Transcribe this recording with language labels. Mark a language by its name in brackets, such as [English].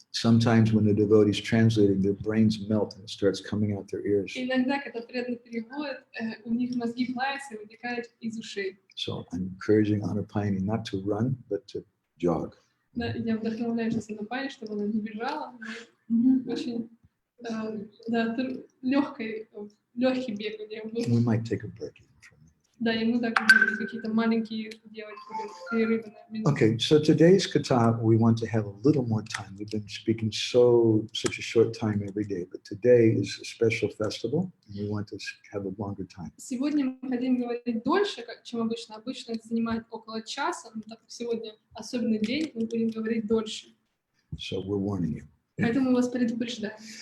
[English] Sometimes when the devotees translating, their brains melt and it starts coming out their ears. [Russian] Иногда, когда преданный переводит, у них мозги плавятся и вытекают из ушей. [English] So I'm encouraging Anupayani not to run, but to jog. [Russian] Да, я вдохновляю сейчас Анупайни, чтобы она не бежала. Очень легкий бег у нее был. [English] We might take a break even from it. [Russian] Да, и мы так будем какие-то маленькие делать перерывы на минуту. [English] Okay, so today's katha, we want to have a little more time. We've been speaking such a short time every day, but today is a special festival, and we want to have a longer time. [Russian] Сегодня мы хотим говорить дольше, чем обычно. Обычно это занимает около часа, но так как сегодня особенный день, мы будем говорить дольше. [English] So we're warning you. [Russian] Поэтому мы вас предупреждаем.